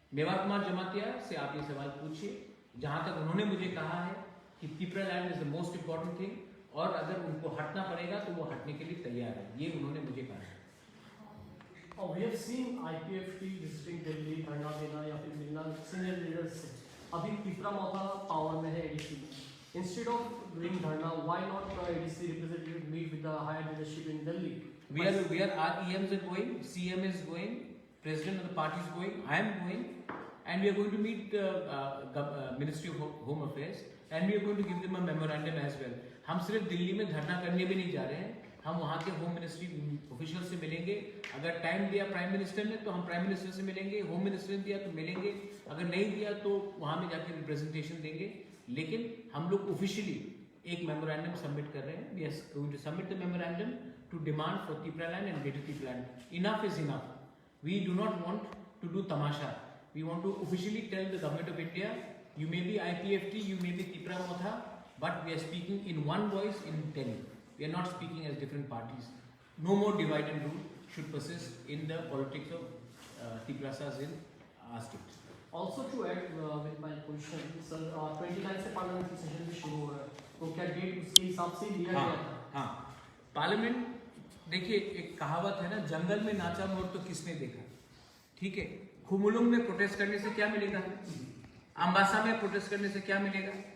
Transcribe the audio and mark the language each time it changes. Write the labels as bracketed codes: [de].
[hi] मेवात कुमार जमातिया से आप ये सवाल पूछिए। जहां तक उन्होंने मुझे कहा है कि [en] Tipraland is the most important thing, [hi] और अगर उनको हटना पड़ेगा तो वो हटने के लिए तैयार है, ये उन्होंने मुझे कहा है। [en] We have seen IPFT visiting Delhi, [hi] धरना देना या फिर मिलना सीनियर लीडर्स से। अभी तिपरा मोथा पावर में है ADC। [en] Instead of doing dharna, why not ADC representative meet with the higher leadership in Delhi? Our EMs are going, CM is going, President of the party is going, I am going, and we are going to meet Ministry of Home Affairs, and we are going to give them a memorandum as well. [hi] हम सिर्फ दिल्ली में धरना करने भी नहीं जा रहे हैं, हम वहाँ के होम मिनिस्ट्री ऑफिशियल से मिलेंगे। अगर टाइम दिया प्राइम मिनिस्टर ने तो हम प्राइम मिनिस्टर से मिलेंगे, होम मिनिस्टर ने दिया तो मिलेंगे, अगर नहीं दिया तो वहाँ में जाके रिप्रेजेंटेशन देंगे। लेकिन हम लोग ऑफिशियली एक मेमोरेंडम सबमिट कर रहे हैं। [en] We are going to submit the memorandum to demand for Tipraland and greater Tipraland. Enough is enough, we do not want to do tamasha, we want to officially tell the government of India, you may be IPFT, you may be Tipra Motha, but we are speaking in one voice in Delhi. We are not speaking as different parties. No more divide and rule should persist in the politics of Tiprasas in our state. Also to add with my question, sir, [hi] 29 से parliamentary session भी शुरू हो रहा है, तो क्या date उसके हिसाब से लिया गया था? हाँ, पार्लियामेंट, देखिए एक कहावत है ना, जंगल में नाचा मोर तो किसने देखा। ठीक है, खुमुलुंग में प्रोटेस्ट करने से क्या मिलेगा, अम्बासा में प्रोटेस्ट करने से क्या मिलेगा।